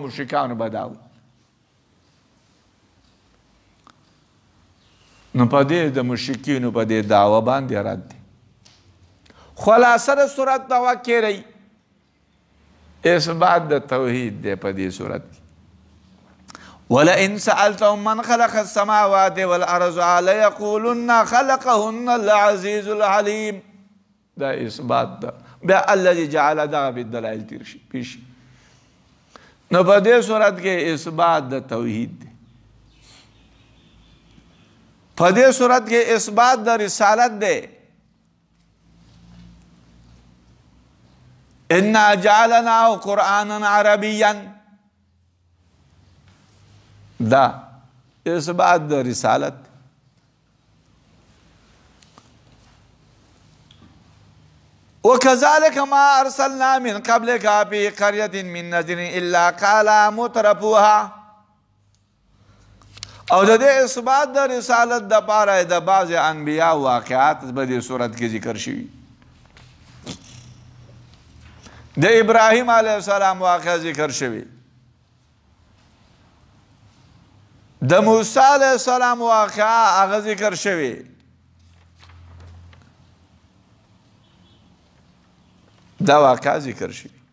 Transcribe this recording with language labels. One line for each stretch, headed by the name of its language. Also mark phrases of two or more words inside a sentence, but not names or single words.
Pashto: مشرکانو به دا وایي. نو په دې د مشرکینو په دې دعوه باندې رد دی. خلاصه د صورت دعوه کیری اثبات د توحید دی په دې صورت کې.
Arabic: ولئن سألتهم من خلق السماوات والأرض ليقولن خلقهن العزيز العليم.
Pashto: دا اثبات ده. بیا
Arabic: الذي جعل
Pashto: دا بالدلائل تیر شي پیش. نو په دې صورت کې اثبات د توحید دی. په دې صورت کې اثبات د رسالت دی.
Arabic: انا جعلناه قرآنا عربيا.
Pashto: دا اثبات د رسالت.
Arabic: وكذلك ما ارسلنا من قبلك في قرية من نذير الا قال مترفوها.
Pashto: او د دې اثبات د رسالت د پاره د بعض انبیاء واقعات په دې صورت کې ذکر شوي. د ابراهیم
Arabic: علیه السلام
Pashto: واقعه ذکر شوي، د موسی
Arabic: علیه السلام
Pashto: واقعه هغه ذکر شوي، دا واقعه ذکر شوي.